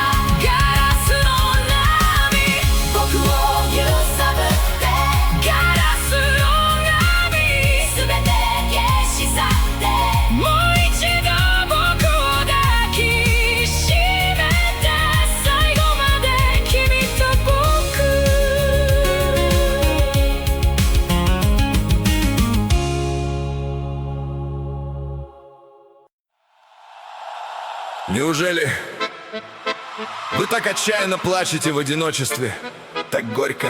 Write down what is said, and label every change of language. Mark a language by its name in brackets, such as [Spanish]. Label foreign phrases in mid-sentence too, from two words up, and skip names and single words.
[Japanese] ガラスの波、僕を揺さぶってガラスの波、すべて消し去ってもう一度僕を抱きしめて。最後まで君と僕。 [Russian] Неужели вы так отчаянно плачете в одиночестве? Так горько.